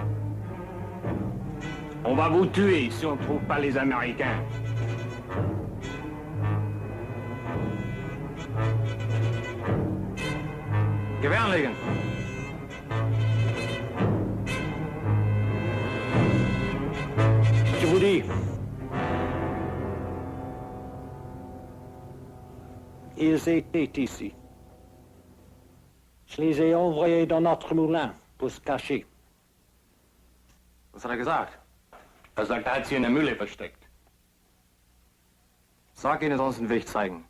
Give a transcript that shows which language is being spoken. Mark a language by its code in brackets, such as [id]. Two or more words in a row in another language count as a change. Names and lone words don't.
[fr] On va vous tuer si on ne trouve pas les Américains. [de] Gewehr anlegen! [fr] Je vous dis, ils étaient ici. Je les ai envoyés dans notre moulin pour se cacher. [de] Was hat er gesagt? Er sagt, er hat sie in der Mühle versteckt. Sag ihnen, sonst den Weg zeigen.